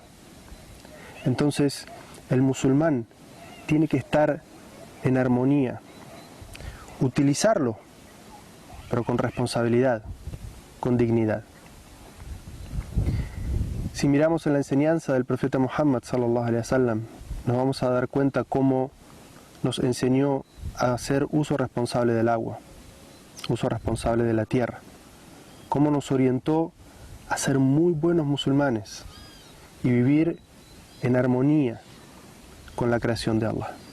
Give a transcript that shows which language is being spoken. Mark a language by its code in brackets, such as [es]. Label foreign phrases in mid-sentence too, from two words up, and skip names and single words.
[es] Entonces, el musulmán tiene que estar en armonía, utilizarlo, pero con responsabilidad, con dignidad. Si miramos en la enseñanza del profeta Muhammad [ar] صلى الله عليه وسلم, [es] nos vamos a dar cuenta cómo nos enseñó a hacer uso responsable del agua, uso responsable de la tierra, cómo nos orientó a ser muy buenos musulmanes y vivir en armonía con la creación de Allah.